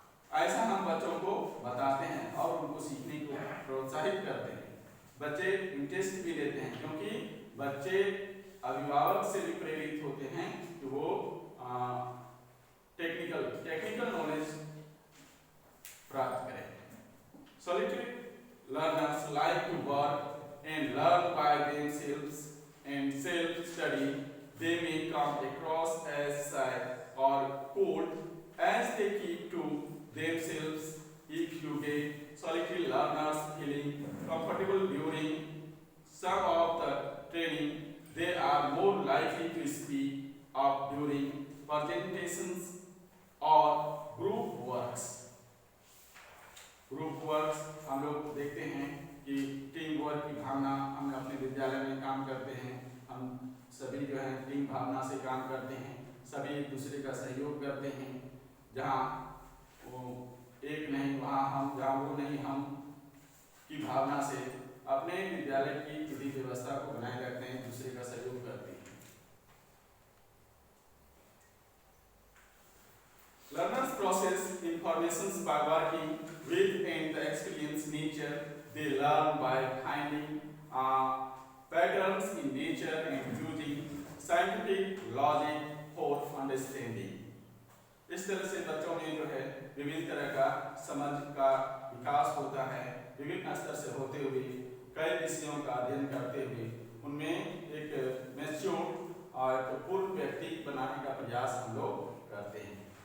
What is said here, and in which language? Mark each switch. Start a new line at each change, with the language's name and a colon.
Hindi: ऐसा हम बच्चों को बताते हैं और उनको सीखने को प्रोत्साहित करते हैं। बच्चे इंटरेस्ट भी लेते हैं क्योंकि बच्चे अभिभावक से भी प्रेरित होते हैं कि वो टेक्निकल नॉलेज प्राप्त करें।
English: Solitary learners like to work and learn by themselves and self-study. They may come across as shy or cold as they keep to themselves. If you get solitary learners feeling comfortable during some of the training, they are more likely to speak up during presentations or group works.
Hindi: Group works हम लोग देखते हैं कि team work की भावना हम अपने विद्यालय में काम करते हैं, हम सभी जो है टीम भावना से काम करते हैं, सभी एक दूसरे का सहयोग करते हैं। जहाँ वो एक नहीं वहाँ हम, जहाँ वो नहीं हम की भावना से अपने विद्यालय की विधि व्यवस्था को बनाए रखते हैं, दूसरे का सहयोग करते हैं।
English: Learners process information by working with and the experience nature. They learn by finding patterns in nature and using scientific logic for understanding.
Hindi: इस तरह से बच्चों में जो है विभिन्न तरह का समझ का विकास होता है। विभिन्न स्तर से होते हुए कई विषयों का अध्ययन करते हुए उनमें एक मैच्योर और पूर्ण व्यक्ति बनाने का प्रयास हम लोग करते हैं।